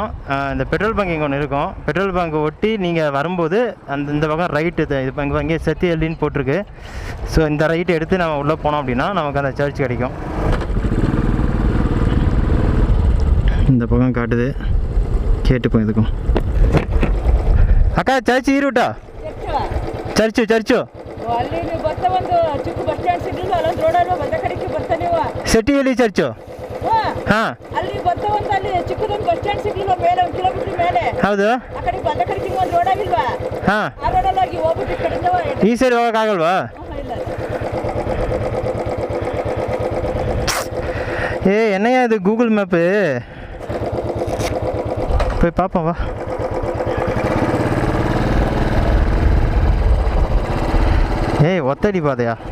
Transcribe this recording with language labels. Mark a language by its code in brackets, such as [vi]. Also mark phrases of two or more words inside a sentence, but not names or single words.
[ta] இந்த பெட்ரோல் பங்க் இங்கே ஒன்று இருக்கும். பெட்ரோல் பங்க் ஒட்டி நீங்கள் வரும்போது இந்த பக்கம் ரைட்டு இது இங்கே அங்கேயே செட்டிஹள்ளின்னு போட்டிருக்கு. ஸோ இந்த ரைட்டு எடுத்து நம்ம உள்ளே போனோம் அப்படின்னா நமக்கு அந்த சர்ச் கிடைக்கும். இந்த பக்கம் காட்டுது, கேட்டுப்போம் இதுக்கும். அக்கா சர்ச் [kn] ಈ ರೂಟಾ? ಚರ್ಚು ಸೆಟ್ಟಿಹಳ್ಳಿ ಚರ್ಚು. ಹಾಂ ಅಲ್ಲಿ ಬರ್ತವಂತ, ಅಲ್ಲಿ ಚಿಕ್ಕದೊಂದು ಬಸ್ ಸ್ಟ್ಯಾಂಡ್ ಸಿಗ್ಲಿಲ್ಲ, ಮೇಲೆ 1 ಕಿಲೋಮೀಟರ್ ಮೇಲೆ. ಹೌದು. ಆ ಕಡೆ ಬಂದ ಕಡೆಗೆ ಒಂದು ರೋಡ್ ಆಗಿಲ್ವಾ? ಹಾಂ, ಆ ರೋಡಲ್ಲಿ ಹೋಗಿ ಹೋಗ್ಬಿಟ್ಟು ಈ ಕಡೆಯಿಂದ ಈ ಸೈಡ್ ಹೋಗೋಕ್ಕಾಗಲ್ವಾ? ಇಲ್ಲ. [ta] என்னையா இது கூகுள் மேப்பு? போய் பார்ப்போம் வா. ஒத்தடி பாதையா?